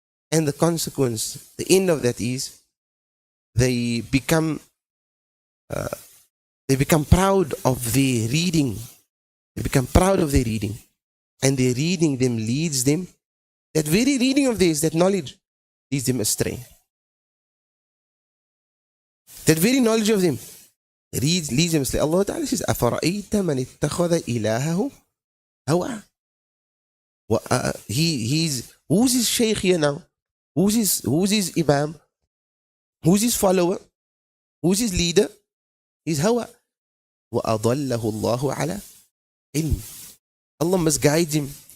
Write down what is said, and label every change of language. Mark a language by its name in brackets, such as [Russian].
[English] And the consequence, the end of that is they become proud of their reading. They become proud of their reading. And their reading them leads them, that very reading of theirs, that knowledge, leads them astray. That very knowledge of them leads them astray. Allah Ta'ala says, [Arabic] أَفَرَأَيْتَ مَنِ اتَّخَذَ إِلَهَهُ هَوَى. [English] Who's his Shaykh here now? Who's his Imam? Who's his follower? Who's his leader? His Hawa. [Arabic] وَأَضَلَّهُ اللَّهُ عَلَى عِلْمٍ. [English] Allah must guide him.